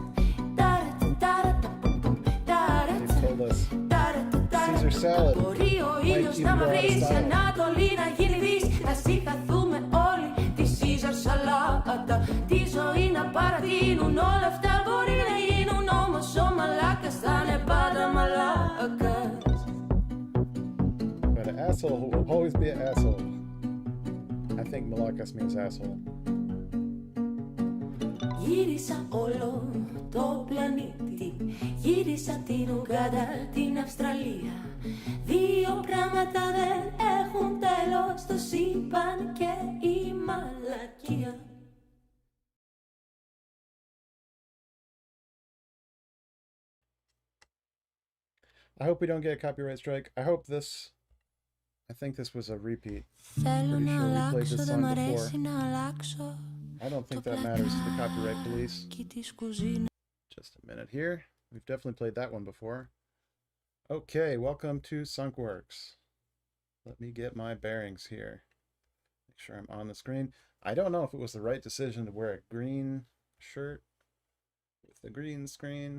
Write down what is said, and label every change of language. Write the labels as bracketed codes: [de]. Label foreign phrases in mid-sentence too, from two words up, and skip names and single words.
[en] Caesar salad. [el] Μπορεί ο ήλιος να μαυρίσει, Ανατολή να γίνει Δύση, να συγχαθούμε όλοι τη Caesar σαλάτα, τη ζωή να παρατείνουν, όλα αυτά μπορεί να γίνουν, όμως ο μαλάκας θα είναι πάντα μαλάκας. [en] But an asshole will always be an asshole. I think Malakas means asshole. [el] Γύρισα όλο το πλανήτη, γύρισα την Ουγκάντα, την Αυστραλία. Δύο πράγματα δεν έχουν τέλος, το σύμπαν και η μαλακία. [en] I hope we don't get a copyright strike. I think this was a repeat. [el] Θέλω [en] Pretty [el] να [en] sure we played [el] αλλάξω, [en] this [el] δεν [en] song [el] μ' αρέσει [en] before. [el] να αλλάξω. [en] I don't think that matters to the copyright police. Just a minute here. We've definitely played that one before. Okay, welcome to Sunkworks. Let me get my bearings here. Make sure I'm on the screen. I don't know if it was the right decision to wear a green shirt with the green screen.